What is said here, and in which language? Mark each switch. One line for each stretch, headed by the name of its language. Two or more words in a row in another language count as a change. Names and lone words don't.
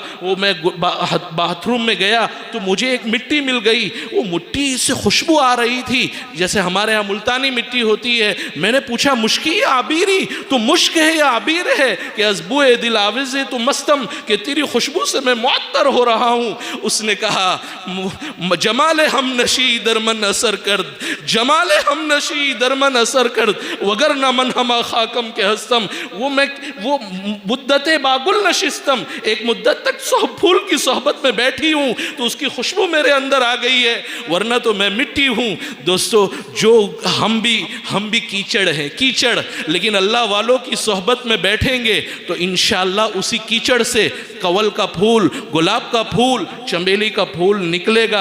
Urdu: وہ میں باتھ روم میں گیا تو مجھے ایک مٹی مل گئی، وہ مٹی سے خوشبو آ رہی تھی جیسے ہمارے ہاں ملتانی مٹی ہوتی ہے۔ میں نے پوچھا
Persian: مشکی یا عبیری؟
Urdu: تو مشک ہے یا عبیر ہے
Persian: کہ ازبوئے دل آوز تو مستم،
Urdu: کہ تیری خوشبو سے میں معطر ہو رہا ہوں۔ اس نے کہا
Persian: جمال ہم نشی درمن اثر کرد، جمال ہم نشی درمن اثر کرد، وگر نہ من ہما خاکم کے ہستم۔
Urdu: وہ
Persian: مدت باگل نشستم،
Urdu: ایک مدت تک پھول کی صحبت میں بیٹھی ہوں تو اس کی خوشبو میرے اندر آ گئی ہے، ورنہ تو میں مٹی ہوں۔ دوستو، جو ہم بھی کیچڑ ہیں، کیچڑ، لیکن اللہ والوں کی صحبت میں بیٹھیں گے تو انشاءاللہ اسی کیچڑ سے کول کا پھول، گلاب کا پھول، چمیلی کا پھول نکلے گا۔